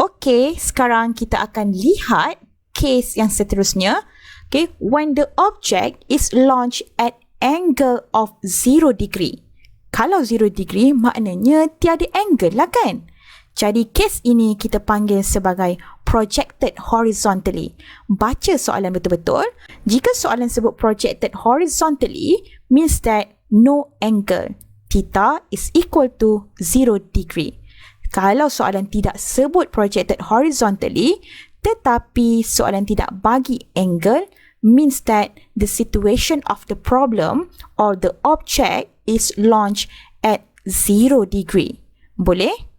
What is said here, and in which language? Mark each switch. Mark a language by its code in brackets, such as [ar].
[ms] Okay, sekarang kita akan lihat case yang seterusnya. [en] Okay, when the object is launched at angle of 0 degree. [ms] Kalau 0 degree, maknanya tiada angle lah kan? Jadi, case ini kita panggil sebagai projected horizontally. Baca soalan betul-betul. Jika soalan sebut [en] projected horizontally, means that no angle. Theta is equal to 0 degree. [ms] Kalau soalan tidak sebut [en] projected horizontally, [ms] tetapi soalan tidak bagi angle, [en] means that the situation of the problem or the object is launched at 0 degree. [ms] Boleh?